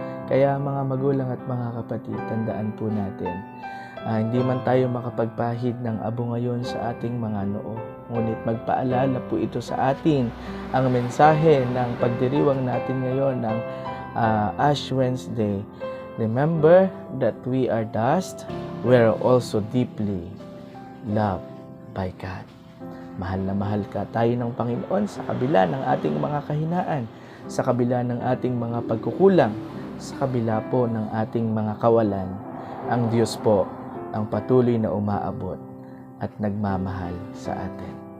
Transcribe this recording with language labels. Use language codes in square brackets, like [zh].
[tl] Kaya mga magulang at mga kapatid, tandaan po natin, hindi man tayo makapagpahid ng abo ngayon sa ating mga noo, ngunit magpaalala po ito sa atin ang mensahe ng pagdiriwang natin ngayon ng Ash Wednesday. [en] Remember that we are dust, we are also deeply loved by God. [tl] Mahal na mahal ka tayo ng Panginoon sa kabila ng ating mga kahinaan, sa kabila ng ating mga pagkukulang, sa kabila po ng ating mga kawalan. Ang Diyos po ang patuloy na umaabot at nagmamahal sa atin.